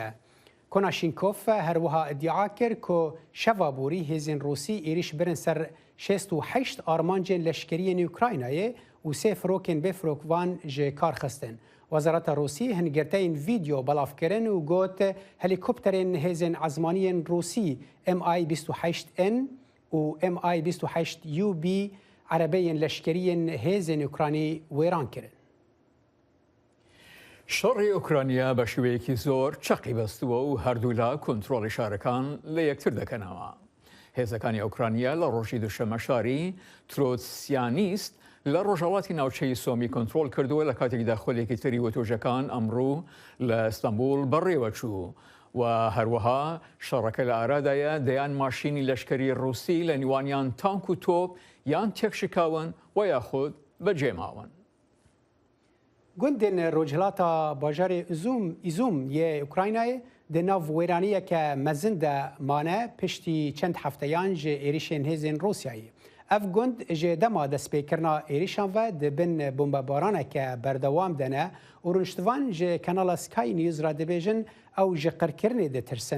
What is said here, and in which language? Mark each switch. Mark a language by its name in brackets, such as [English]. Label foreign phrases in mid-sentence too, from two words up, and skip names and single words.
[Kurdish] Konashenkov her wiha iddia kir ku şeva borî hêzên Rûsî êriş birin ser 68 armancên leşkeriyên Ukraynayê û sê firokên bêfirokvan ji kar xistin. Wezareta Rûsî hingirteyên vîdeo belav kirin û got helîkopterên hêzên ezmaniyên Rûsî Mi-28N û Mi-28UB erebeyên leşkeriyên hêzên Ukranî wêran kirin. [Central Kurdish] شەڕی ئۆکرانیا بە شێوەیەکی زۆر چەقی بەستووە و هەردوو لا کۆنتڕۆڵی شارەکان لە یەکتر دەکەنەوە. هێزەکانی ئۆکرانیا لە ڕۆژی دووشەمە شاری ترۆتسیانیست لە ڕۆژهەڵاتی ناوچەی سۆمی کۆنتڕۆل کردووە لە کاتێکدا خۆلێکی تری وەتۆژەکان ئەمڕوو لە ئەستەمبول بەڕێوە چوو و هەروەها شەڕەکە لە ئارادایە دەیان ماشینی لەشکری ڕووسی لە نیوانیان تانک و تۆپ یان تێکشکاون و یاخود بەجێماون. [Kurdish] Gundên Rojhilata bajarê Îzûm yê Ukraynayê di nav wêraniyeke mezin de mane piştî çend hefteyan ji êrişên hêzên Rûsyayê. Ev gund ji dema destpêkirina êrişan ve dibin bombebaraneke berdewam dene û rûniştivan ji kanala Sky News ra dibêjin ew ji qirkirinê ditirsin.